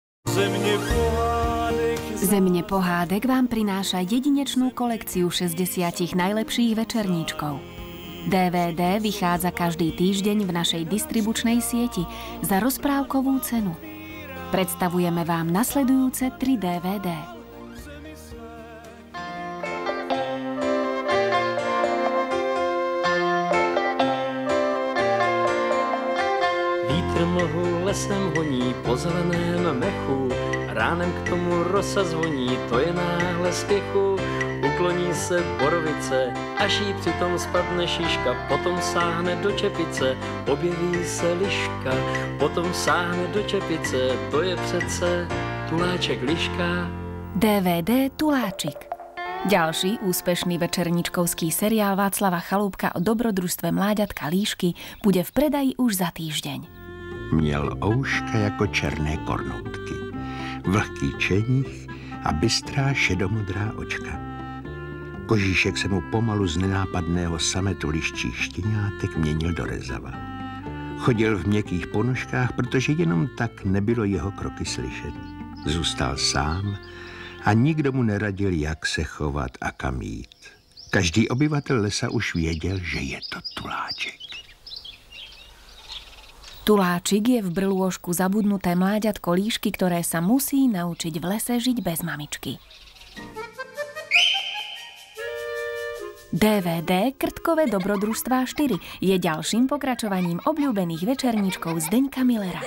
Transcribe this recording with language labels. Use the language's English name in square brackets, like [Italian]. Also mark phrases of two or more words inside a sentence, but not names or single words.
[Slovak] Zemne pohádek vám prináša jedinečnú kolekciu 60 najlepších večerníčkov. DVD vychádza každý týždeň v našej distribučnej sieti za rozprávkovú cenu. Predstavujeme vám nasledujúce 3 DVD. [Czech] Vítr mlhu lesem honí po zeleném mechu, ránem k tomu rosa zvoní, to je náhle spěchu. Ukloní se borovice, až jí přitom spadne šiška, potom sáhne do čepice, objeví se liška, potom sáhne do čepice, to je přece Tuláček liška. [Slovak] DVD Tuláčik. Ďalší úspešný večerníčkovský seriál Václava Chalúbka o dobrodružstve mláďatka Líšky bude v predaji už za týždeň. [Czech] Měl ouška jako černé kornoutky, vlhký čenich a bystrá šedomodrá očka. Kožíšek se mu pomalu z nenápadného sametu liščích štěňátek měnil do rezava. Chodil v měkkých ponožkách, protože jenom tak nebylo jeho kroky slyšet. Zůstal sám a nikdo mu neradil, jak se chovat a kam jít. Každý obyvatel lesa už věděl, že je to Tuláček. [Slovak] Tuláčik je v brlôžku zabudnuté mláďatko Líšky, ktoré sa musí naučiť v lese žiť bez mamičky. DVD Krtkové dobrodružstvá 4 je ďalším pokračovaním obľúbených večerníčkov Zdeňka Millera.